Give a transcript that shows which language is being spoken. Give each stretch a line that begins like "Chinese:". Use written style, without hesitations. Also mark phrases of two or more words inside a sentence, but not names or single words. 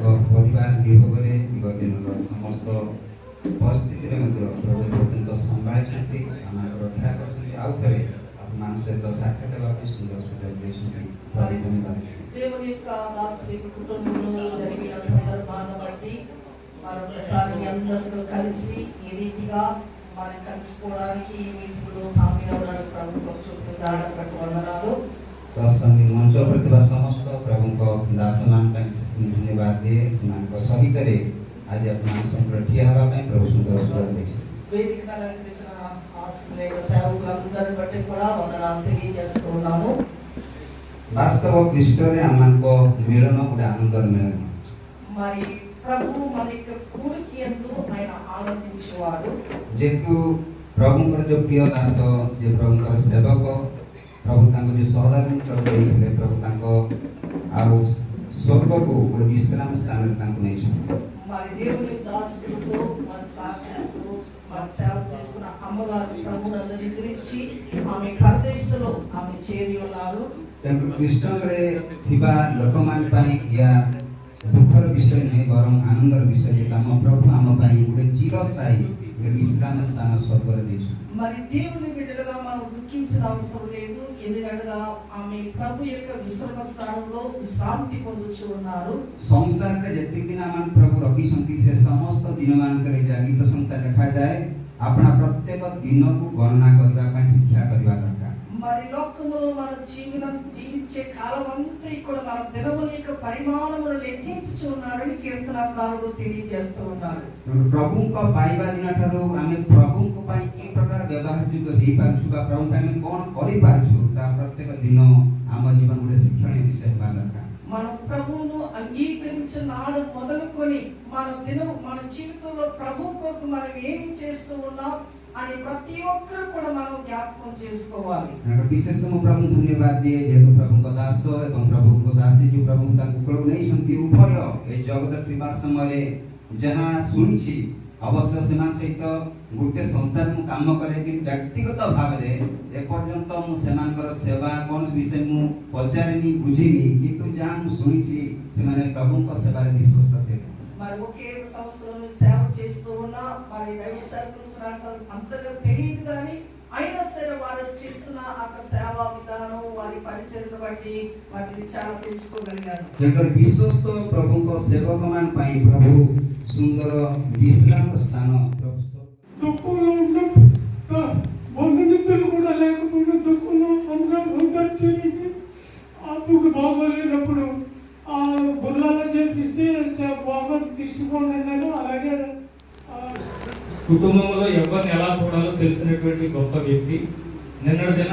Odia: ପରିବାର ବିଭୋଗରେ ଦିନର ସମସ୍ତ ପରିସ୍ଥିତିରେ ମଧ୍ୟ ପ୍ରଭୁ ପର୍ଯ୍ୟନ୍ତ ସମ୍ଭାଳିଛନ୍ତି, ଆମକୁ ରକ୍ଷା କରିଛନ୍ତି। ଆଉ ଥରେ ଆପଣମାନଙ୍କ ସହିତ ସାକ୍ଷାତ ହେବା ପାଇଁ ସୁନ୍ଦର ସୁଯୋଗ ଦେଇଛନ୍ତି। ଧନ୍ୟବାଦ।
Telugu: దేవుని యొక్క దాసుని కుటుంబంలో జరిగిన సందర్భాన్ని బట్టి మరొకసారి అందరితో కలిసి ఈ రీతిగా మరి కలుసుకోవడానికి ఈ మీటింగ్లో సామిల్ అవడానికి ప్రభు పరిశుద్ధంగా వందనాలు।
Odia: ଦର୍ଶନୀ ମଞ୍ଚ ଉପରେ ଥିବା ସମସ୍ତ ପ୍ରଭୁଙ୍କ ଦାସମାନଙ୍କ ପାଇଁ ଧନ୍ୟବାଦ ଦିଏ। ସେମାନଙ୍କ ସହିତରେ ଆଜି ଆପଣମାନଙ୍କ ସହିତ ଠିଆ ହେବା ପାଇଁ ପ୍ରଭୁ ସୁନ୍ଦର ସୁଯୋଗ ଦେଇଛନ୍ତି।
Telugu: వేదికను అలంకరించిన ఆశ్రయ సేవకులందరిని బట్టి కూడా వందనాలు తెలియజేస్తూ ఉన్నాము।
Odia: ବାସ୍ତବ ଖ୍ରୀଷ୍ଟରେ ଆମମାନଙ୍କ ମିଳନ ଗୋଟେ ଆନନ୍ଦର ମିଳନ।
Telugu: మరి ప్రభు మన యొక్క కూడికి యందు ఆయన ఆనందించేవాడు।
Odia: ଯେହେତୁ ପ୍ରଭୁଙ୍କର ଯୋଉ ପ୍ରିୟ ଦାସ, ଯେ ପ୍ରଭୁଙ୍କର ସେବକ, ପ୍ରଭୁ ତାଙ୍କୁ ଯୋଉ ସହଦାନଙ୍କର ଦେଇଥିଲେ, ପ୍ରଭୁ ତାଙ୍କ ଆଉ ସ୍ୱର୍ଗକୁ ଗୋଟେ ବିଶ୍ରାମ ସ୍ଥାନରେ ତାଙ୍କୁ ନେଇଛନ୍ତି।
Telugu: మరి దేవుని దాసులతో మన సాక్షిస్తూ మన సేవ చేస్తున్న అమ్మగారు ప్రభువును నిద్రించి ఆమె పరదేశంలో ఆమె చేరి ఉన్నారు।
Odia: ତେଣୁ ଖ୍ରୀଷ୍ଟରେ ଥିବା ଲୋକମାନଙ୍କ ପାଇଁ ଏହା ଦୁଃଖର ବିଷୟ ନୁହେଁ, ବରଂ ଆନନ୍ଦର ବିଷୟ ଯେ ଆମ ପ୍ରଭୁ ଆମ ପାଇଁ ଗୋଟେ ଚିରସ୍ଥାୟୀ ଗୋଟେ ବିଶ୍ରାମ ସ୍ଥାନ ସ୍ୱର୍ଗରେ ଦେଇଛନ୍ତି।
Telugu: మరి దేవుని బిడ్డలుగా మనం దుఃఖించిన అవసరం లేదు, ఎందుకంటే ఆమె ప్రభు యొక్క విశ్రామ స్థానంలో విశ్రాంతి పొందుచు ఉన్నారు।
Odia: ସଂସାରରେ ଯେତିକି ଦିନ ଆମ ପ୍ରଭୁ ରଖିଛନ୍ତି ସେ ସମସ୍ତ ଦିନମାନଙ୍କରେ ଯାହା ଗୀତ ସଂହିତା ଲେଖାଯାଏ, ଆପଣା ପ୍ରତ୍ୟେକ ଦିନକୁ ଗଣନା କରିବା ପାଇଁ ଶିକ୍ଷା କରିବା ଦରକାର।
Telugu: మరి లోకములో మన జీవించే కాలం అంతా ఇక్కడ మన దినముల యొక్క పరిమాణమును లెక్కించుచు ఉన్నాడని కీర్తనకారుడు తెలియజేస్తూ ఉన్నాడు।
Odia: ପ୍ରଭୁଙ୍କ ପାଇବା ଦିନ ଠାରୁ ଆମେ ପ୍ରଭୁଙ୍କ ପାଇଁ କି ପ୍ରକାର ବ୍ୟବହାର ଯୋଗ୍ୟ ହେଇପାରୁଛୁ ବା ପ୍ରଭୁ ପାଇଁ ଆମେ କ'ଣ କରିପାରୁଛୁ, ତା ପ୍ରତ୍ୟେକ ଦିନ ଆମ ଜୀବନ ଗୋଟେ ଶିକ୍ଷଣୀୟ ବିଷୟ ହେବା ଦରକାର।
Telugu: మనం ప్రభువును అంగీకరించిన నాడు మొదలుకొని మన జీవితంలో ప్రభు కొరకు మనం ఏమి చేస్తూ ఉన్నాం అని ప్రతి ఒక్కరు కూడా మనం జ్ఞాపకం చేసుకోవాలి।
Odia: ବିଶେଷ ମୁଁ ପ୍ରଭୁଙ୍କୁ ଧନ୍ୟବାଦ ଦିଏ, ଯେହେତୁ ପ୍ରଭୁଙ୍କ ଦାସ ଏବଂ ପ୍ରଭୁଙ୍କ ଦାସୀ ଯୋଉ ପ୍ରଭୁ ତାଙ୍କୁ କୋଳକୁ ନେଇଛନ୍ତି, ଉଭୟ ଏ ଜଗତରେ ଥିବା ସମୟରେ ଯାହା ଶୁଣିଛି, ଅବଶ୍ୟ ସେମାନଙ୍କ ସହିତ ଗୋଟେ ସଂସ୍ଥାରେ ମୁଁ କାମ କରେ, କିନ୍ତୁ ବ୍ୟକ୍ତିଗତ ଭାବରେ ଏପର୍ଯ୍ୟନ୍ତ ମୁଁ ସେମାନଙ୍କର ସେବା କୌଣସି ବିଷୟ ମୁଁ ପଚାରିନି, ବୁଝିନି, କିନ୍ତୁ ଯାହା ମୁଁ ଶୁଣିଛି ସେମାନେ ପ୍ରଭୁଙ୍କ ସେବାରେ ବିଶ୍ୱସ୍ତ ଥିଲେ।
Telugu: మరి ఒకే సంవత్సరం సేవ చేస్తూ ఉన్నా మరి దైవ సేవకులు అంతగా తెలియదు, కానీ అయినా సరే వారు చేస్తున్న ఆ సేవా విధానం వారి పరిచర్యను బట్టి వాటిని చాలా తెలుసుకోగలిగాను।
Odia: ଯେପରି ବିଶ୍ୱସ୍ତ ପ୍ରଭୁଙ୍କ ସେବକମାନଙ୍କ ପାଇଁ ପ୍ରଭୁ ସୁନ୍ଦର ବିଶ୍ରାମ ସ୍ଥାନ
Telugu: దుఃఖంలో ఉన్న బంధుమిత్రులు కూడా లేకపోయినా దుఃఖంలో అమ్మగారు ఓదార్చారండి। అప్పుకు బాగోలేనప్పుడు ఆ బుర్రాలో చేపిస్తే బాగా తీసుకోండి అన్నారు। అలాగే కుటుంబంలో ఎవరిని ఎలా చూడాలో తెలిసినటువంటి గొప్ప వ్యక్తి.